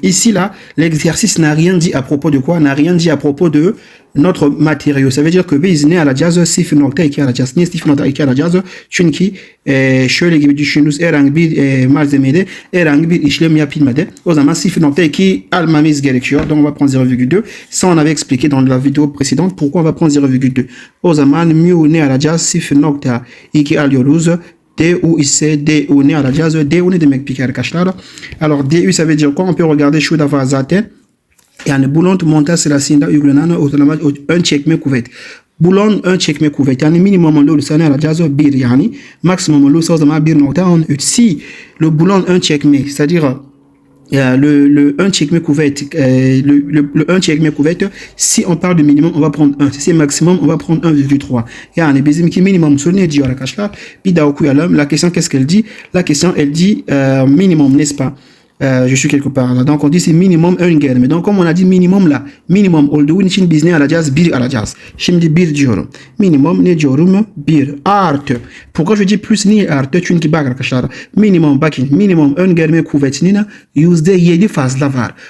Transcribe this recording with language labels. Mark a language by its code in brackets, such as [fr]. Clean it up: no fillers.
[fr] Ici, là, l'exercice n'a rien dit à propos de quoi? N'a rien dit à propos de notre matériau. Ça veut dire que [tr] biz ne alacağız, sıfır nokta 2 alacağız. Niye sıfır nokta 2 alacağız? Çünkü şöyle gibi düşününüz, herhangi bir malzemede herhangi bir işlem yapılmadı. O zaman 0.2 almamız gerekiyor. [fr] Donc on va prendre 0,2. Ça on avait expliqué dans la vidéo précédente pourquoi on va prendre 0,2. [tr] O zaman mu ne alacağız? 0.2 alıyoruz. DU ise DU ne alacağız? DU ne demek peki arkadaşlar? [fr] Alors DU ça veut dire quoi? On peut regarder [tr] şurada var zaten. Yani bulon montaj sırasında uygulanan ortalama ön çekme kuvvet. Bulon ön çekme kuvvet. Yani minimum olursa ne alacağız? 1 yani. Maksimum olursa o zaman 1.13. [fr] Si le boulon ön çekme, c'est-à-dire le ön çekme kuvvet, le ön çekme kuvvet, si on parle de minimum, on va prendre 1. Si c'est maximum, on va prendre 1,3. [tr] Yani bizimki minimum soru ne diyor arkadaşlar? Bir daha okuyalım. [fr] La question, qu'est-ce qu'elle dit? La question, elle dit minimum, n'est-ce pas? Je suis quelque part là. Donc on dit c'est minimum ön gelme. Donc comme on a dit minimum là, [tr] minimum olduğu için biz ne alacağız? 1 alacağız. Şimdi 1 diyorum. Minimum ne diyorum? 1 artı. [fr] Pourquoi je dis plus [tr] niye artı? Çünkü bak arkadaşlar, minimum bakın, minimum ön gelme kuvvetinin %7 fazla var.